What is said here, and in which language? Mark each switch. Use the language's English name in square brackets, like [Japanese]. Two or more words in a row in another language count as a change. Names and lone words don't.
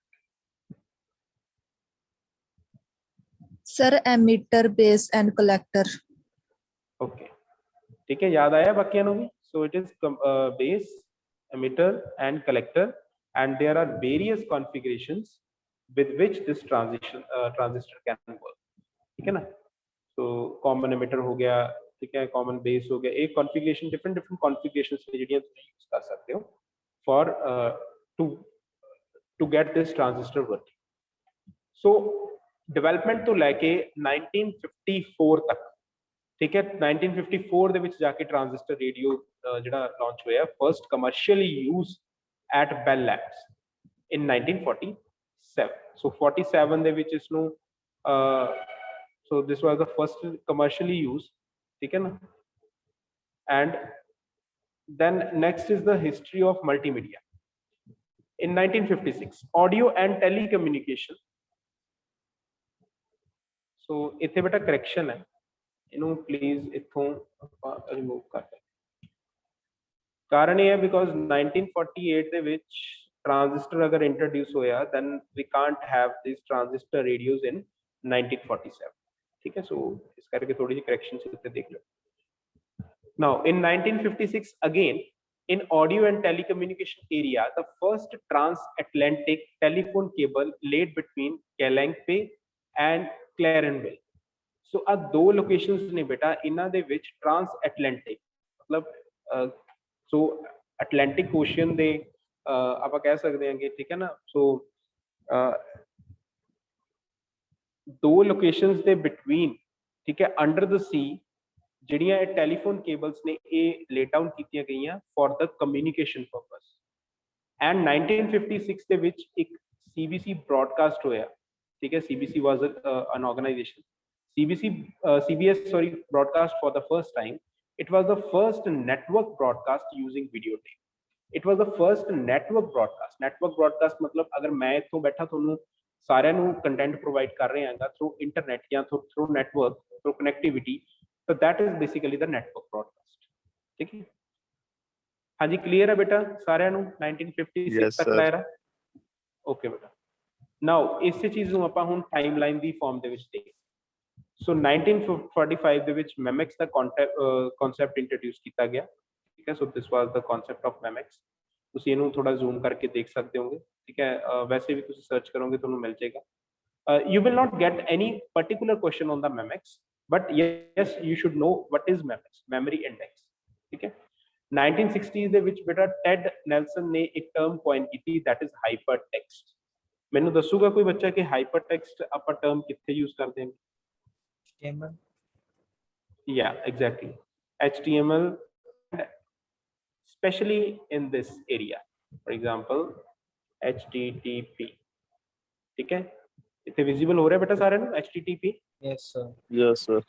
[English] Sir emitter, base and collector. [Punjabi] ਓਕੇ, ਠੀਕ ਹੈ, ਯਾਦ ਆਇਆ ਬਾਕੀਆਂ ਨੂੰ ਵੀ? [English] So it is base, emitter and collector, and there are various configurations with which this transistor can work. [Hindi] ठीक है ना, [English] so common emitter [Hindi] हो गया, ठीक है, [English] common base [Hindi] हो गया, एक [English] configuration, different configurations [Punjabi] ਨੇ ਜਿਹੜੀਆਂ ਤੁਸੀਂ use ਕਰ ਸਕਦੇ ਹੋ [English] for to get this transistor working. So development [Punjabi] ਤੋਂ ਲੈ ਕੇ 1954 ਤੱਕ, ਠੀਕ ਹੈ, 1954 ਦੇ ਵਿੱਚ ਜਾ ਕੇ [English] transistor radio [Punjabi] ਜਿਹੜਾ ਲਾਂਚ ਹੋਇਆ, [English] first commercially use at Bell Labs in 1947. [Punjabi] ਸੋ 47 ਦੇ ਵਿੱਚ ਇਸ ਨੂੰ [English] so this was the first commercially use. [Punjabi] ਠੀਕ ਹੈ ਨਾ, [English] ਐਂਡ then next is the history of multimedia. In 1956, audio and telecommunication. [Punjabi] So ਇੱਥੇ ਬੇਟਾ ਕਰੈਕਸ਼ਨ ਹੈ, ਇਹਨੂੰ ਪਲੀਜ਼ ਇੱਥੋਂ ਆਪਾਂ ਰਿਮੂਵ ਕਰ ਦਿੰਦੇ। ਕਾਰਨ ਇਹ ਹੈ ਬਿਕੋਜ਼ 1948 ਦੇ ਵਿੱਚ ਟ੍ਰਾਂਜ਼ਿਸਟਰ ਅਗਰ ਇੰਟਰੋਡਿਊਸ ਹੋਇਆ, [English] then we can't have these transistor radios in 1947। [Punjabi] ਠੀਕ ਹੈ, ਸੋ ਇਸ ਕਰਕੇ ਥੋੜੀ ਜਿਹੀ ਕਰੈਕਸ਼ਨ ਇੱਥੇ ਦੇਖ ਲਓ। [English] Now in 1956 again, in audio and telecommunication area, the first transatlantic telephone cable laid between Calanque and Clarenville. [Punjabi] ਸੋ ਆ 2 ਲੋਕੇਸ਼ਨਸ ਨੇ ਬੇਟਾ, ਇਹਨਾਂ ਦੇ ਵਿੱਚ ਟ੍ਰਾਂਸਐਟਲੈਂਟਿਕ ਮਤਲਬ ਸੋ ਅਟਲਾਂਟਿਕ ਓਸ਼ਨ ਦੇ ਆਪਾਂ ਕਹਿ ਸਕਦੇ ਹਾਂ ਕਿ, ਠੀਕ ਹੈ ਨਾ, ਸੋ 2 ਲੋਕੇਸ਼ਨਸ ਦੇ ਬਿਟਵੀਨ, ਠੀਕ ਹੈ, [English] under the sea, [Punjabi] ਜਿਹੜੀਆਂ ਇਹ [English] telephone cables [Punjabi] ਨੇ ਇਹ [English] lay down [Punjabi] ਕੀਤੀਆਂ ਗਈਆਂ [English] for the communication purpose. [Punjabi] ਐਂਡ 1956 ਦੇ ਵਿੱਚ ਇੱਕ CBC ਬ੍ਰੌਡਕਾਸਟ ਹੋਇਆ। ਠੀਕ ਹੈ, [English] CBC was an organisation. CBS broadcast for the first time It was the first network broadcast using videotape. It was the first network broadcast. Network broadcast [Hindi] मतलब अगर मैं इत्थों बैठा [Punjabi] ਤੁਹਾਨੂੰ ਸਾਰਿਆਂ ਨੂੰ [English] content provide [Hindi] कर रहे हैं [English] through internet [Hindi] या [English] through network, through connectivity, so that is basically the network broadcast. [Hindi] ठीक है? हाँ जी, क्लियर है बेटा [Punjabi] ਸਾਰਿਆਂ ਨੂੰ [Hindi] 1956 [English] Yes, [Hindi] तक [English] sir. [Hindi] क्लियर है? ओके बेटा। नाउ इस चीज [Punjabi] ਨੂੰ ਆਪਾਂ ਹੁਣ ਟਾਈਮਲਾਈਨ ਦੀ ਫਾਰਮ ਦੇ ਵਿੱਚ ਦੇਖੀਏ। ਸੋ 1945 ਦੇ ਵਿੱਚ ਮੈਮੈਕਸ ਦਾ ਕਨਸੈਪਟ ਇੰਟਰੋਡਿਊਸ ਕੀਤਾ ਗਿਆ, ਠੀਕ ਹੈ। [English] So this was the concept of Memex. [Punjabi] ਤੁਸੀਂ ਇਹਨੂੰ ਥੋੜਾ ਜ਼ੂਮ ਕਰਕੇ ਦੇਖ ਸਕਦੇ ਹੋਗੇ, ਠੀਕ ਹੈ। ਵੈਸੇ ਵੀ ਤੁਸੀਂ ਸਰਚ ਕਰੋਗੇ ਤੁਹਾਨੂੰ ਮਿਲ ਜਾਏਗਾ। [English] You will not get any particular question on the Memex, but yes you should know what is Memex, memory index, [Punjabi] ਠੀਕ ਹੈ। 1960s ਦੇ ਵਿੱਚ ਬੇਟਾ ਟੈਡ ਨੈਲਸਨ ਨੇ ਇੱਕ [English] term coin [Punjabi] ਕੀਤੀ, [English] that is hypertext। [Punjabi] ਮੈਨੂੰ ਦੱਸੂਗਾ ਕੋਈ ਬੱਚਾ ਕਿ ਹਾਈਪਰਟੈਕਸਟ ਆਪਾਂ ਟਰਮ ਕਿੱਥੇ ਯੂਜ਼ ਕਰਦੇ ਹਾਂ? [English] HTML. Yeah, exactly. HTML, especially in this area. For example, [Hindi] HTTP, ठीक है। इतने visible हो रहा है बेटा सारे ना HTTP? [English] Yes, sir. Yes, sir.